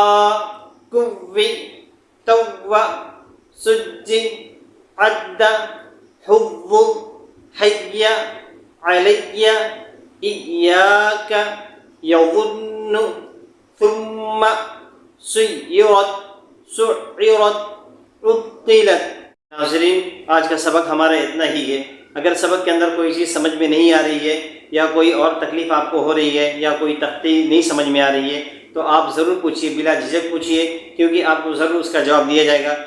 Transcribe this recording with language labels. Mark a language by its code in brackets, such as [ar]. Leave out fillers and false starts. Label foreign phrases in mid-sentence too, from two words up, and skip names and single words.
[ur] کوی تو سج عد حظ حی علی ایاک یظن ثم سیرت سعرت عطلت۔ ناظرین، آج کا سبق ہمارا اتنا ہی ہے۔ اگر سبق کے اندر کوئی چیز سمجھ میں نہیں آ رہی ہے یا کوئی اور تکلیف آپ کو ہو رہی ہے یا کوئی تختی نہیں سمجھ میں آ رہی ہے تو آپ ضرور پوچھیے، بلا جھجک پوچھیے، کیونکہ آپ کو ضرور اس کا جواب دیا جائے گا۔